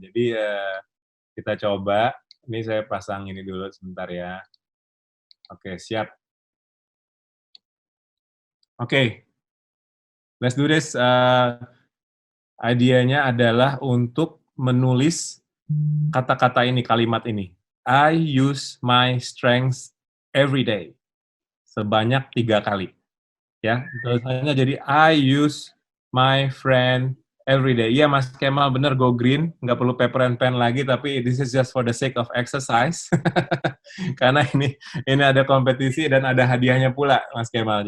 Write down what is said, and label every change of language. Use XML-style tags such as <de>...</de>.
<id>Jadi kita coba. Ini saya pasang ini dulu sebentar ya. Oke, siap. Oke.</id> <en>Let's do this.</en> <id>Idenya adalah untuk menulis kata-kata ini, kalimat ini.</id> <en>I use my strengths every day.</en> <id>Sebanyak 3 kali. Ya, tulisannya jadi</id> <en>I use my friend every day.</en> <id>Iya, Mas Kemal, bener,</id> <en>go green.</en> <id>Nggak perlu</id> <en>paper and pen</en> <id>lagi, tapi</id> <en>this is just for the sake of exercise.</en> <id>Karena ini ada kompetisi dan ada hadiahnya pula, Mas Kemal.</id>